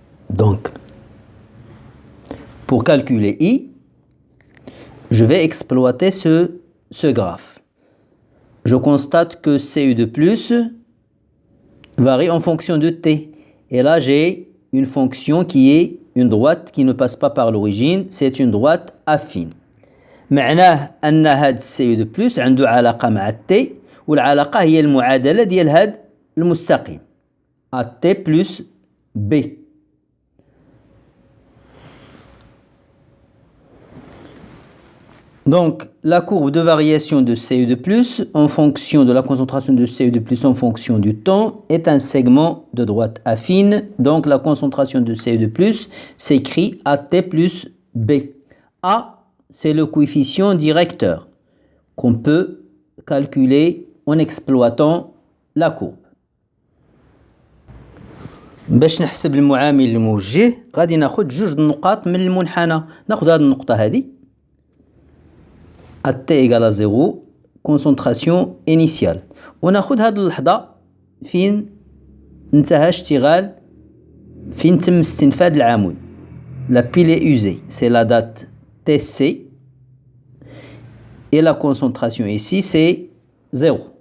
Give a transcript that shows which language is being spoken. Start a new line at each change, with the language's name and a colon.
French: Donc, pour calculer I, je vais exploiter ce graphe. Je constate que CU2+ varie en fonction de T. Et là, j'ai une fonction qui est une droite qui ne passe pas par l'origine. C'est une droite affine.
Arabic: معناه أن هاد CU2+ عنده علاقة مع T والعلاقة هي المعادلة ديال هاد المستقيم AT plus B.
French: Donc, la courbe de variation de CU2+ en fonction de la concentration de CU2+ en fonction du temps est un segment de droite affine. Donc, la concentration de CU2+ s'écrit AT plus B. A, c'est le coefficient directeur qu'on peut calculer en exploitant la courbe.
Arabic: باش نحسب المعامل الموجه غادي ناخذ جوج النقاط من المنحنى. ناخذ هذه النقطة هذه
French: T égale à 0 concentration initiale.
Arabic: وناخذ هذه اللحظة فين انتهى اشتغال فين تم استنفاد العمود.
French: La pile est usée. C'est la date TC. Et la concentration ici, c'est 0.